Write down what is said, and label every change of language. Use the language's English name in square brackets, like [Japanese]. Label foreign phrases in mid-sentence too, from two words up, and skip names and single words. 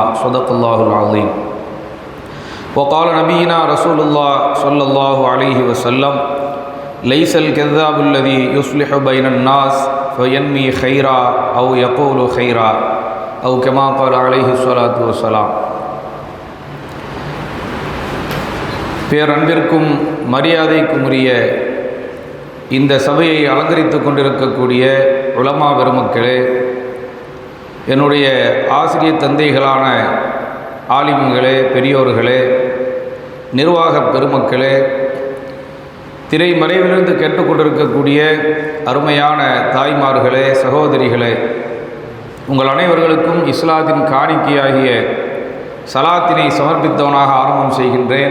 [Arabic] صدق الله العظيم. وقال نبينا رسول الله صلى الله عليه وسلم ليس الكذاب الذي يصلح بين الناس فينمي خيرا أو يقول خيرا أو كما قال عليه الصلاة والسلام. [Tamil] பேரன்பிற்கும் மரியாதைக்கும் உரிய இந்த சபையை அலங்கரித்து கொண்டிருக்கக்கூடிய உலமா பெருமக்களே, என்னுடைய ஆசிரியர் தந்தைகளான ஆலிம்களே, பெரியோர்களே, நிர்வாக பெருமக்களே, திரைமறைவிலிருந்து கேட்டுக்கொண்டிருக்கக்கூடிய அருமையான தாய்மார்களே, சகோதரிகளே, உங்கள் அனைவர்களுக்கும் இஸ்லாத்தின் காணிக்கையாகிய சலாத்தினை சமர்ப்பித்தவனாக ஆரம்பம் செய்கின்றேன்.